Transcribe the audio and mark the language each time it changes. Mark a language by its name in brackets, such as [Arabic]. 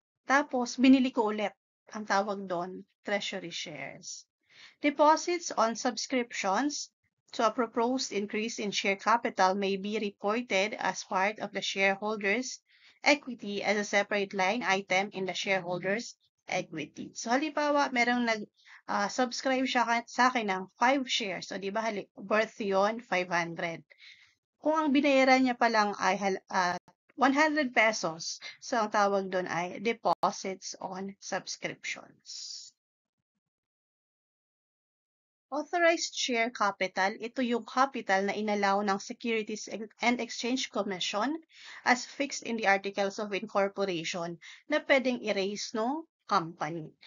[Filipino] Tapos, binili ko ulit. Ang tawag doon, treasury shares. [English] Deposits on subscriptions to a proposed increase in share capital may be reported as part of the shareholders' equity as a separate line item in the shareholders' equity. [Filipino] So, halimbawa, merong subscribe siya sa akin ng 5 shares. So, di ba, worth yun, 500. Kung ang binayaran niya pa lang ay 100 pesos, so ang tawag doon ay deposits on subscriptions. Authorized share capital, ito yung capital na inalaw ng Securities and Exchange Commission as fixed in the Articles of Incorporation na pwedeng i-raise no company.